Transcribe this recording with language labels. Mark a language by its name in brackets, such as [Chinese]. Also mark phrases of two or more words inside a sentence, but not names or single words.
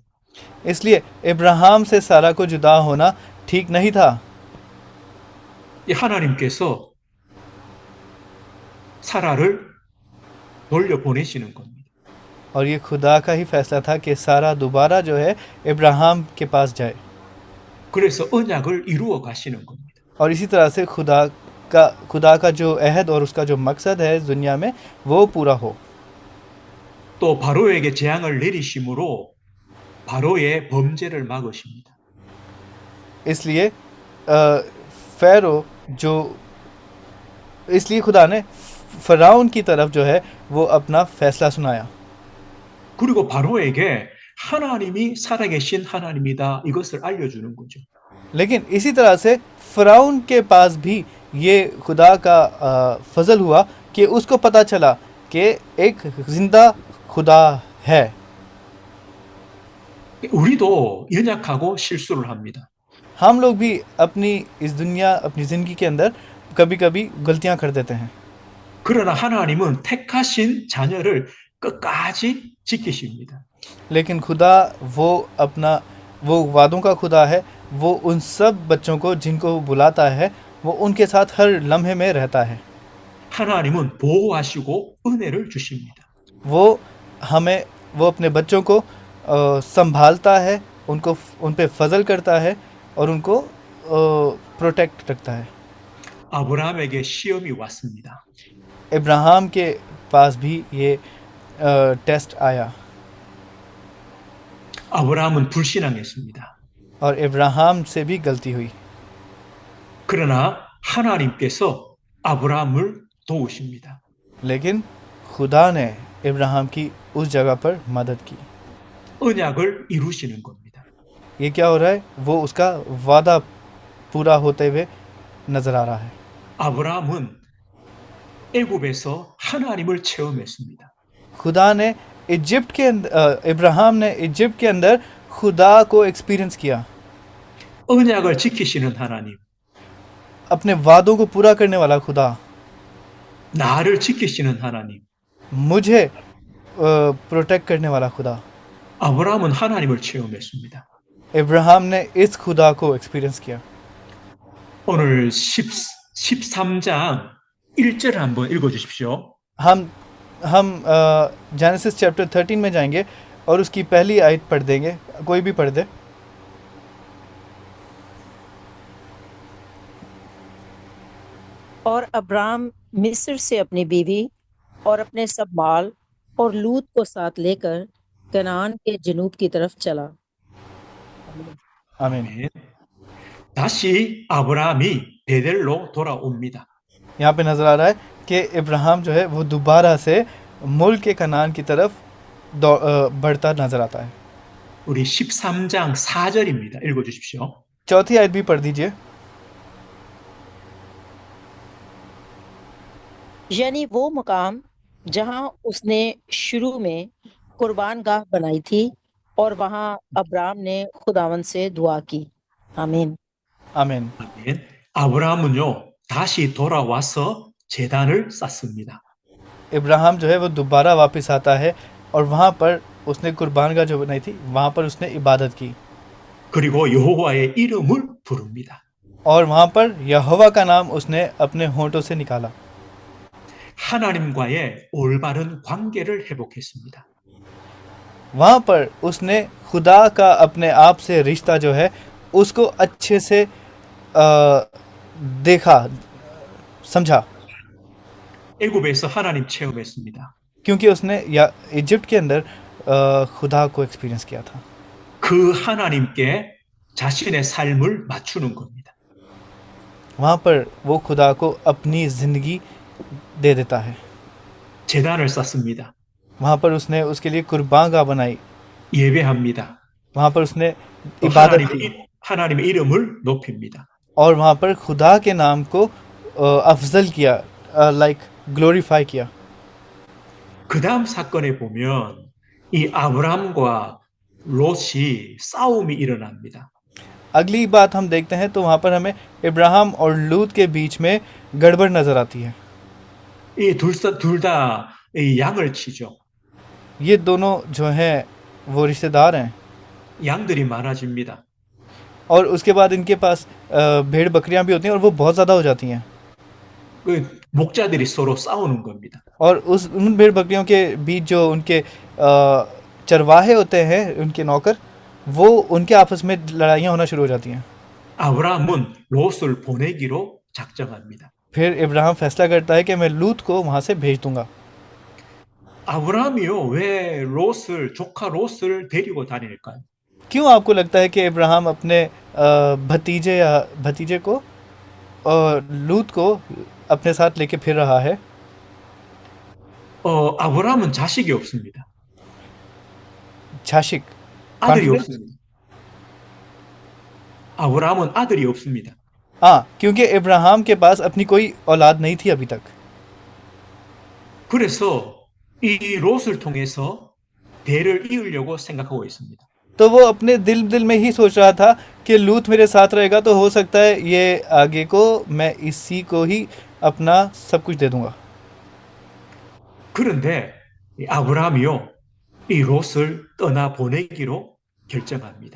[Hindi] इसलिए इब्राहिम से सारा को जुदा होना ठीक नहीं था। [Korean] 이 하나님께서 사라를 돌려보내시는 겁니다. [Hindi] और ये खुदा का ही फैसला था कि सारा दोबारा जो है इब्राहिम के पास जाए, [Korean] 그래서 언약을 이루어 가시는 겁니다. [Hindi] और इसी तरह से खुदा का जो अहद और उसका जो मकसद है इस दुनिया में वो पूरा हो। [Korean] 또 바로에게 재앙을 내리심으로 바로의 범죄를 막으십니다. [Hindi] इसलिए फ़ैरो जो इसलिए खुदा ने फ़िरौन की तरफ जो है वो अपना फैसला सुनाया। [Korean] 그리고 바로에게 하나님이 살아계신 하나님이다 이것을 알려주는 거죠. [Hindi] लेकिन इसी तरह से फ़िरौन के पास भी ये खुदा का फजल हुआ कि उसको पता चला कि एक जिंदा खुदा है। [Korean] 우리도 연약하고 실수를 합니다. [Hindi] हम लोग भी अपनी ज़िंदगी के अंदर कभी कभी गलतियां कर देते हैं, [Korean] 그러나 하나님은 택하신 자녀를 끝까지 지키십니다. [Hindi] लेकिन खुदा वो वादों का खुदा है। वो उन सब बच्चों को जिनको वो बुलाता है वो उनके साथ हर लम्हे में रहता है। [Korean] 하나님은 보호하시고 은혜를 주십니다. [Hindi] वो अपने बच्चों को संभालता है, उन पे फजल करता है और उनको प्रोटेक्ट रखता है। [Korean] 아브라함에게 시험이 왔습니다. [Hindi] इब्राहिम के पास भी ये टेस्ट आया [Korean] 아브라함은 불신앙했습니다. [Hindi] और इब्राहिम से भी गलती हुई, [Korean] 그러나 하나님께서 아브라함을 도우십니다. [Hindi] लेकिन खुदा ने इब्राहिम की उस जगह पर मदद की। [Korean] 언약을 이루시는 겁니다. [Hindi] ये क्या हो रहा है, वो उसका वादा पूरा होते हुए नजर आ रहा है। [Korean] 아브라함은 애굽에서 하나님을 체험했습니다. [Hindi] खुदा ने इजिप्ट के अंदर इब्राहिम ने इजिप्ट के अंदर खुदा को एक्सपीरियंस किया, [Korean] 언약을 지키시는 하나님, [Hindi] अपने वादों को पूरा करने वाला खुदा, [Korean] 나를 지키시는 하나님. [Hindi] मुझे प्रोटेक्ट करने वाला खुदा। [Korean] 아브라함은 하나님을 체험했습니다. [Hindi] इब्राहिम ने इस खुदा को एक्सपीरियंस किया। [Korean] 오늘 13장 1절 한번 읽어주십시오. [Hindi] हम [English] Genesis chapter [Hindi] 13 में जाएंगे और उसकी पहली आयत पढ़ देंगे, कोई भी पढ़ दे। और अब्राम मिस्र से अपनी बीवी और अपने सब माल और लूत को साथ लेकर कनान के जनूब की तरफ चला। आमीन। [Korean] 아멘. 다시 아브라함이 베델로 돌아옵니다. [Hindi] यहाँ पे नज़र आ रहा है कि इब्राहिम जो है वो दोबारा से मुल्क के कनान की तरफ बढ़ता नजर आता है। [Korean] 우리 13장 4절입니다. 읽어주십시오. [Hindi] चौथी आयत भी पढ़ दीजिए। यानी वो मकाम जहां उसने शुरू में कुर्बान गाह बनाई थी और वहां अब्राम ने खुदावन से दुआ की। आमीन। आमीन। [Korean] 아멘. 아브라함은요 다시 돌아와서 제단을 쌓습니다. [Hindi] इब्राहिम जो है वो दोबारा वापस आता है और वहाँ पर उसने कुर्बान गाह जो बनाई थी वहाँ पर उसने इबादत की [Korean] 그리고 여호와의 이름을 부릅니다. [Hindi] और वहाँ पर यहोवा का नाम उसने अपने होंठों से निकाला। [Korean] 하나님과의 올바른 관계를 회복했습니다. [Hindi] वहाँ पर उसने खुदा का अपने आप से रिश्ता जो है उसको अच्छे से देखा, समझा, [Korean] 애굽에서 하나님 체험했습니다. [Hindi] क्योंकि उसने या इजिप्ट के अंदर खुदा को एक्सपीरियंस किया था। [Korean] 그 하나님께 자신의 삶을 맞추는 겁니다. [Hindi] वहाँ पर वो खुदा को अपनी ज़िंदगी दे देता है। [Korean] 제단을 쌓습니다. [Hindi] वहाँ पर उसने उसके लिए कुर्बान गाह बनाई, [Korean] 예배합니다. [Hindi] वहाँ पर उसने [Korean] 또 [Hindi] इबादत की [Korean] 하나님의 이름을 높입니다. [Hindi] और वहाँ पर खुदा के नाम को अफजल किया, [English] like glorify [Hindi] किया। [Korean] 그 다음 사건에 보면 이 아브람과 롯이 싸움이 일어납니다. [Hindi] अगली बात हम देखते हैं तो वहाँ पर हमें इब्राहिम और लूत के बीच में गड़बड़ नज़र आती है। [Korean] 이 둘 다 양을 치죠. [Hindi] ये दोनों जो हैं वो रिश्तेदार हैं [Korean] 양들이 많아집니다. [Hindi] और उसके बाद इनके पास भेड़ बकरियां भी होती हैं और वो बहुत ज़्यादा हो जाती हैं [Korean] 그 목자들이 서로 싸우는 겁니다. [Hindi] और उन भेड़ बकरियों के बीच जो उनके चरवाहे होते हैं, उनके नौकर, वो उनके आपस में लड़ाइयाँ होना शुरू हो जाती हैं। [Korean] 아브라함은 롯을 보내기로 작정합니다. [Hindi] फिर इब्राहिम फैसला करता है कि मैं लूत को वहाँ से भेज दूंगा। [Korean] 아브라함이요 왜 조카 롯을 데리고 다닐까요? [Hindi] क्यों आपको लगता है कि इब्राहिम अपने भतीजे को लूत को अपने साथ लेके फिर रहा है? [Korean] 아브라함은 자식이 없습니다. 자식, 아들이 confidence? 없습니다. 아브라함은 아들이 없습니다. [Hindi] हाँ, क्योंकि इब्राहिम के पास अपनी कोई औलाद नहीं थी अभी तक। [Korean] 그래서 이 롯을 통해서 대를 이으려고 생각하고 있습니다. [Hindi] तो वो अपने दिल में ही सोच रहा था कि लूत मेरे साथ रहेगा तो हो सकता है ये आगे को मैं इसी को ही अपना सब कुछ दे दूंगा। [Korean] 그런데 이 아브라함이요 이 롯을 떠나 보내기로 결정합니다.